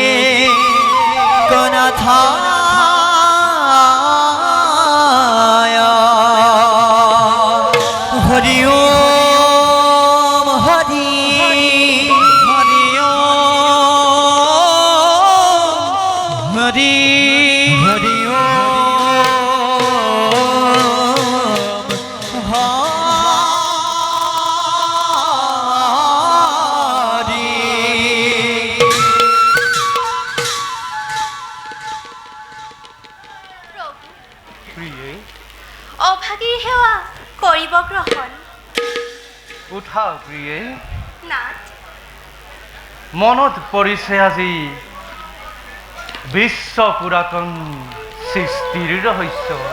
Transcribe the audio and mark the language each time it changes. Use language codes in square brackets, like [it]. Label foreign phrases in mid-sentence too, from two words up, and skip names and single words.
[sa] कनाथाय हरि ओम हरि हरि ओम हरि हरि ओम हरि [as] প্রিয়ে অভাগীৰ সেৱা কৰিব গ্ৰহণ উঠা প্ৰিয়ে নাথ মনত পৰিছে আজি বিশ্ব পুৰাতন সৃষ্টিৰ ৰহস্য